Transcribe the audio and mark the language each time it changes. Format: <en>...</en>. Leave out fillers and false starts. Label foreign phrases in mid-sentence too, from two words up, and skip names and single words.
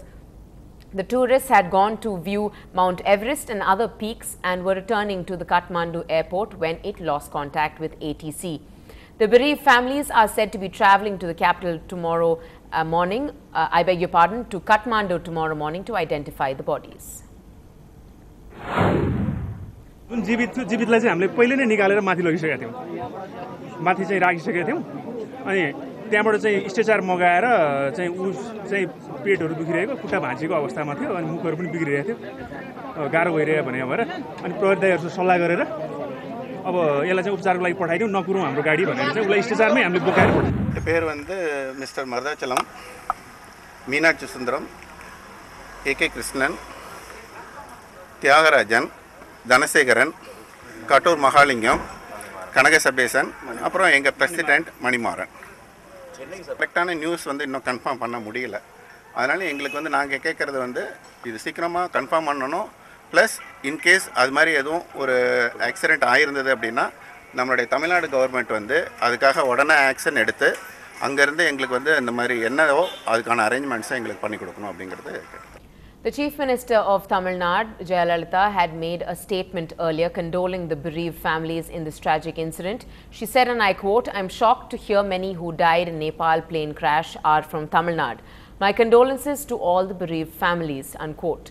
<en>The tourists had gone to view Mount Everest and other peaks and were returning to the Kathmandu airport when it lost contact with ATC. The bereaved families are said to be travelling to the capital tomorrow morning, to Kathmandu tomorrow morning to identify the bodies.</en> <ne>जीवितलाई चाहिँ हामीले पहिले नै निकालेर माथि लगिसकेका थियौं माथि चाहिँ राखिसकेका थियौं अनि त्यहाँबाट चाहिँ स्ट्रेचर मगाएर चाहिँ उ चाहिँ पेटहरु दुखिरहेको खुट्टा भाँचिएको अवस्थामा थियो अनि मुखहरु पनि बिग्रिरहेको थियो गाह्रो भइरहेको भने भएर अनि प्रहरीदारहरुसँग सल्लाह गरेर अब यसलाई चाहिँ उपचारको लागि पठाइदिउँ नकुरौं हाम्रो गाडी भनेर चाहिँ उलाई स्ट्रेचरमै हामीले बोकाएर पठायौं</ne> <ta>பேர் வந்து மிஸ்டர் மருதாச்சலம் மீனாட்சி சுந்தரம் ஏகே கிருஷ்ணன் தியாகராஜன் தனசேகரன் கட்டூர் மகாலிங்கம் கனகசபேசன் அப்புறம் எங்க பிரசிடென்ட் மணிமாறன் கரெக்டான நியூஸ் வந்து இன்னும் கன்ஃபார்ம் பண்ண முடியல அதனால எங்களுக்கு வந்து நாங்க கேக்குறது வந்து இது சீக்கிரமா கன்ஃபார்ம் பண்ணனும்</ta> <en>plus in case</en> <ta>அது மாதிரி எதுவும் ஒரு ஆக்சிடென்ட் ஆயிருந்தது அப்படினா நம்மளுடைய தமிழ்நாடு கவர்மெண்ட் வந்து அதுக்காக உடனே ஆக்ஷன் எடுத்து அங்க இருந்து எங்களுக்கு வந்து இந்த மாதிரி என்னவோ அதுக்கான அரேஞ்ச்மெண்ட்ஸ் எங்களுக்கு பண்ணி கொடுக்கணும் அப்படிங்கிறது.</ta> <en>The Chief Minister of Tamil Nadu, Jayalalitha, had made a statement earlier condoling the bereaved families in this tragic incident. She said, and I quote, "I'm shocked to hear many who died in Nepal plane crash are from Tamil Nadu. My condolences to all the bereaved families," unquote.</en>